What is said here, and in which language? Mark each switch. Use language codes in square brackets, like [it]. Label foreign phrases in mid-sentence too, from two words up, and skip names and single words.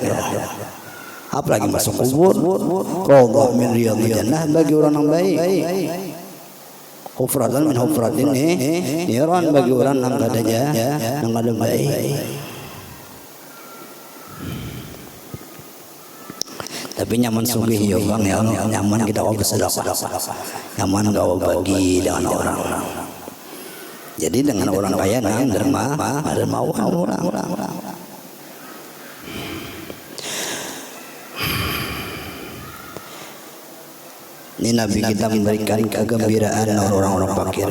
[id] Apalagi masuk kubur, [ar] روضة من رياض الجنة [id] bagi orang yang baik. [ar] حفرة من حفر النيران [id] bagi orang yang kadanya yang ada baik. Tapi nyaman sugih ya Bang ya, nyaman kita mau bersedekah, nyaman kau bagi dengan orang-orang. Jadi dengan orang kaya dermawan orang. Ini Nabi kita memberikan kegembiraan orang-orang fakir.